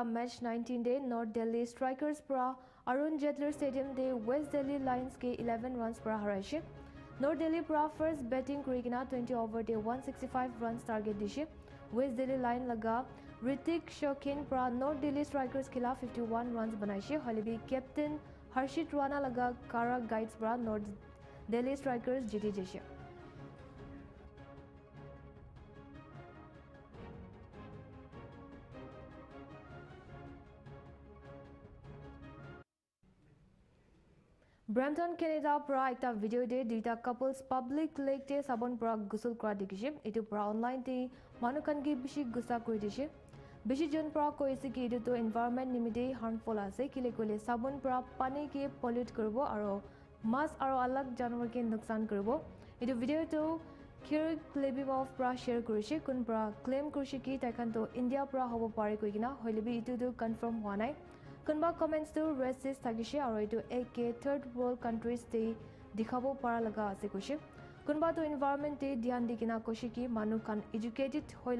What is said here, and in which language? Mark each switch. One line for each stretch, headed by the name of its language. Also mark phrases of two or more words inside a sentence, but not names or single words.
Naga Pidgin: match 19 day North Delhi Strikers pra Arun Jaitley Stadium de West Delhi Lions ke 11 runs pra haraishe. North Delhi pra
English: first batting
Naga Pidgin: kurikina 20 over de 165
English: runs target
Naga Pidgin: dishe. West Delhi Lion laga Ritik Shokin pra North Delhi Strikers khila 51 runs banaishe. Holibi captain Harshit Rana laga Kara Guides pra North Delhi Strikers jiti jeshe. Brampton, Canada pra ekta video de duita couples
English: public lake
Naga Pidgin: te sabon pra gusul kora dikhishe etu pra online te manu kan ki bishi gusa kori dishe bishi jon pra koise ki etu to environment nimite harmful ase kile kole sabon pra pani ke pollute koribo aro mas aro alag janwar ke nuksan koribo etu video to Kirk Lebimov pra share korise kun pra claim korise ki taikan to India pra hobo pare koi kina hoilebi etu to confirm hua nai Kunba comments to racist thagishe aro etu ek
English: third world countries
Naga Pidgin: te dikhabo para laga ase koshe kunba to environment te dhyan dikina koshe ki manu kan educated